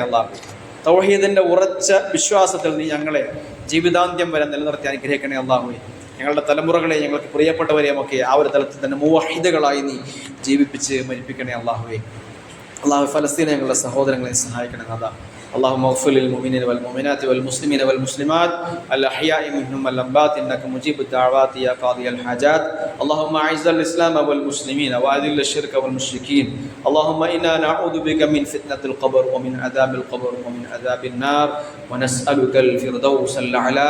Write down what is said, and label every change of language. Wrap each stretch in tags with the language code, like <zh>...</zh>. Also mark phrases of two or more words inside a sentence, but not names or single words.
<ml>അള്ളാഹു തൗഹീദിൻ്റെ ഉറച്ച വിശ്വാസത്തിൽ നീ ഞങ്ങളെ ജീവിതാന്ത്യം വരെ നിലനിർത്തി അനുഗ്രഹിക്കണേ. അള്ളാഹുവെ ഞങ്ങളുടെ തലമുറകളെ, ഞങ്ങൾക്ക് പ്രിയപ്പെട്ടവരെയും ഒക്കെ ആ ഒരു തലത്തിൽ തന്നെ മുവഹിദുകളായി നീ ജീവിപ്പിച്ച് മരിപ്പിക്കണേ. അള്ളാഹുവെ ഫലസ്തീനെ ഞങ്ങളുടെ സഹോദരങ്ങളെ സഹായിക്കണേ നാഥ.</ml> <ar>اللهم اغفر للمؤمنين والمؤمنات والمسلمين والمسلمات الأحياء منهم والأموات إنك مجيب الدعوات يا قاضي الحاجات. اللهم أعز الإسلام والمسلمين وأذل الشرك والمشركين. اللهم إنا نعوذ بك من فتنة القبر ومن عذاب القبر ومن عذاب النار ونسألك الفردوس الأعلى.</ar>